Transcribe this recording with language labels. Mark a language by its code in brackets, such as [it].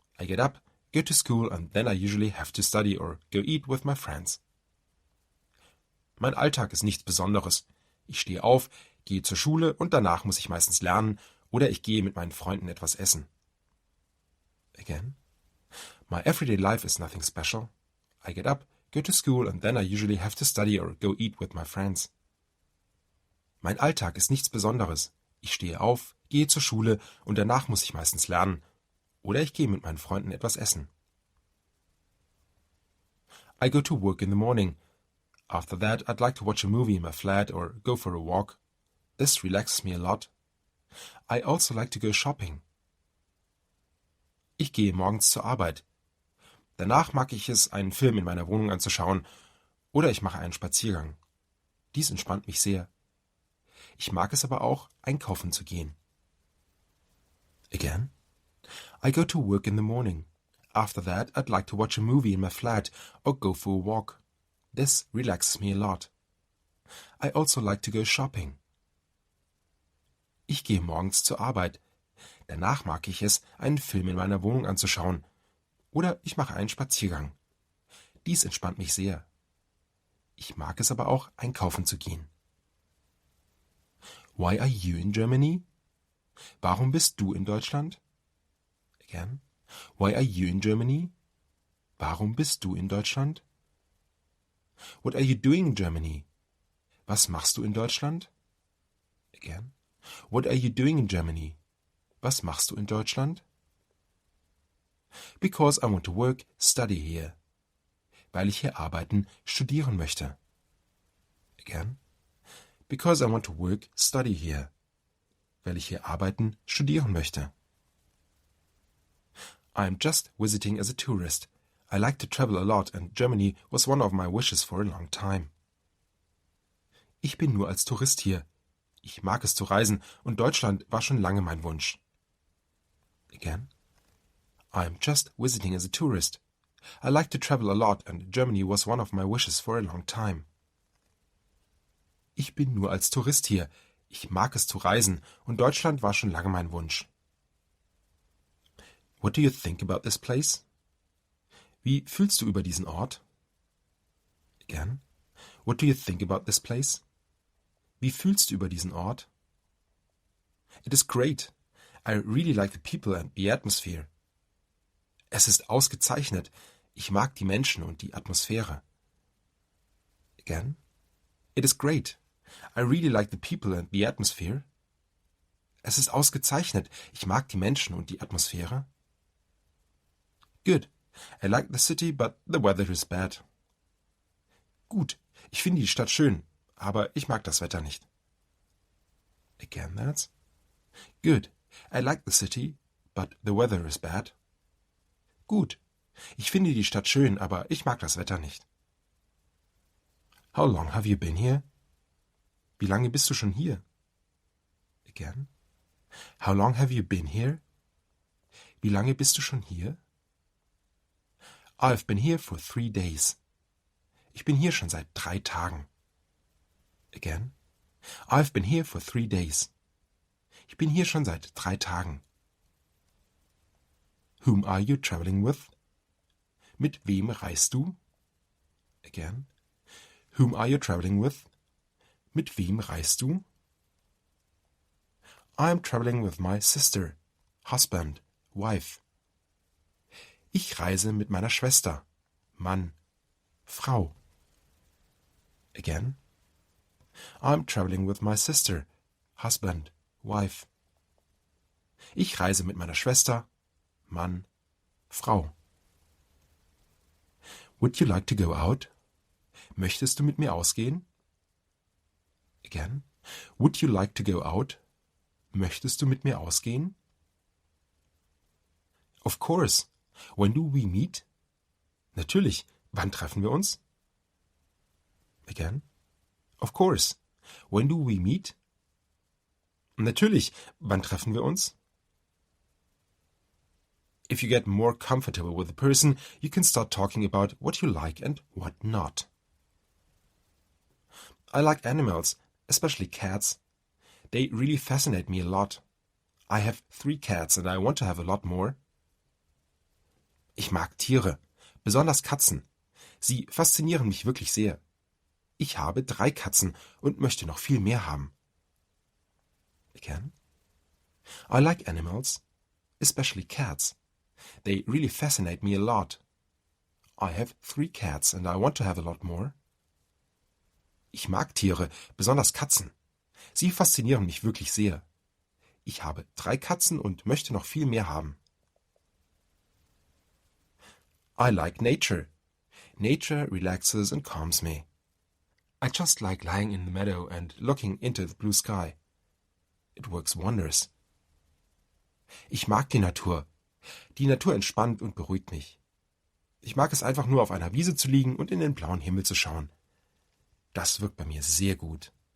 [en] I get up, go to school and then I usually have to study or go eat with my friends. [de] Mein Alltag ist nichts Besonderes. Ich stehe auf, gehe zur Schule und danach muss ich meistens lernen oder ich gehe mit meinen Freunden etwas essen. [en] Again. My everyday life is nothing special. I get up, go to school and then I usually have to study or go eat with my friends. [de] Mein Alltag ist nichts Besonderes. Ich stehe auf, gehe zur Schule und danach muss ich meistens lernen oder ich gehe mit meinen Freunden etwas essen. [en] I go to work in the morning. After that, I'd like to watch a movie in my flat or go for a walk. This relaxes me a lot. I also like to go shopping. [de] Ich gehe morgens zur Arbeit. Danach mag ich es, einen Film in meiner Wohnung anzuschauen oder ich mache einen Spaziergang. Dies entspannt mich sehr. Ich mag es aber auch, einkaufen zu gehen. [en] Again. I go to work in the morning. After that, I'd like to watch a movie in my flat or go for a walk. This relaxes me a lot. I also like to go shopping. [de] Ich gehe morgens zur Arbeit. Danach mag ich es, einen Film in meiner Wohnung anzuschauen. Oder ich mache einen Spaziergang. Dies entspannt mich sehr. Ich mag es aber auch, einkaufen zu gehen. [en] Why are you in Germany? [de] Warum bist du in Deutschland? [en] Again. Why are you in Germany? [de] Warum bist du in Deutschland? [en] What are you doing in Germany? [de] Was machst du in Deutschland? [en] Again. What are you doing in Germany? [de] Was machst du in Deutschland? [en] Because I want to work, study here. [de] Weil ich hier arbeiten, studieren möchte. [en] Again. Because I want to work, study here. [de] Weil ich hier arbeiten, studieren möchte. [en] I'm just visiting as a tourist. I like to travel a lot and Germany was one of my wishes for a long time. [de] Ich bin nur als Tourist hier. Ich mag es zu reisen und Deutschland war schon lange mein Wunsch. [en] Again. I'm just visiting as a tourist. I like to travel a lot and Germany was one of my wishes for a long time. [de] Ich bin nur als Tourist hier. Ich mag es zu reisen und Deutschland war schon lange mein Wunsch. [en] What do you think about this place? [de] Wie fühlst du über diesen Ort? [en] Again. What do you think about this place? [de] Wie fühlst du über diesen Ort? [en] It is great. I really like the people and the atmosphere. [de] Es ist ausgezeichnet. Ich mag die Menschen und die Atmosphäre. [en] Again. It is great. I really like the people and the atmosphere. [de] Es ist ausgezeichnet. Ich mag die Menschen und die Atmosphäre. [en] Good. I like the city, but the weather is bad. [de] Gut. Ich finde die Stadt schön, aber ich mag das Wetter nicht. [en] Again, that's. Good. I like the city, but the weather is bad. [de] Gut. Ich finde die Stadt schön, aber ich mag das Wetter nicht. [en] How long have you been here? [de] Wie lange bist du schon hier? [en] Again. How long have you been here? [de] Wie lange bist du schon hier? [en] I've been here for 3 days. [de] Ich bin hier schon seit 3 Tagen. [en] Again. I've been here for 3 days. [de] Ich bin hier schon seit 3 Tagen. [en] Whom are you traveling with? [de] Mit wem reist du? [en] Again. Whom are you traveling with? [de] Mit wem reist du? [en] I'm traveling with my sister, husband, wife. [de] Ich reise mit meiner Schwester, Mann, Frau. [en] Again. I'm traveling with my sister, husband, wife. [de] Ich reise mit meiner Schwester, Mann, Frau. [en] Would you like to go out? [de] Möchtest du mit mir ausgehen? [en] Again. Would you like to go out? [de] Möchtest du mit mir ausgehen? [en] Of course. When do we meet? [de] Natürlich. Wann treffen wir uns? [en] Again. Of course. When do we meet? [de] Natürlich. Wann treffen wir uns? [en] If you get more comfortable with a person, you can start talking about what you like and what not. I like animals, especially cats. They really fascinate me a lot. I have 3 cats and I want to have a lot more. [de] Ich mag Tiere, besonders Katzen. Sie faszinieren mich wirklich sehr. Ich habe 3 Katzen und möchte noch viel mehr haben. [en] Again. I like animals, especially cats. They really fascinate me a lot. I have 3 cats and I want to have a lot more. [de] Ich mag Tiere, besonders Katzen. Sie faszinieren mich wirklich sehr. Ich habe 3 Katzen und möchte noch viel mehr haben. [en] I like nature. Nature relaxes and calms me. I just like lying in the meadow and looking into the blue sky. It works wonders. [de] Ich mag die Natur. Die Natur entspannt und beruhigt mich. Ich mag es einfach nur auf einer Wiese zu liegen und in den blauen Himmel zu schauen. Das wirkt bei mir sehr gut.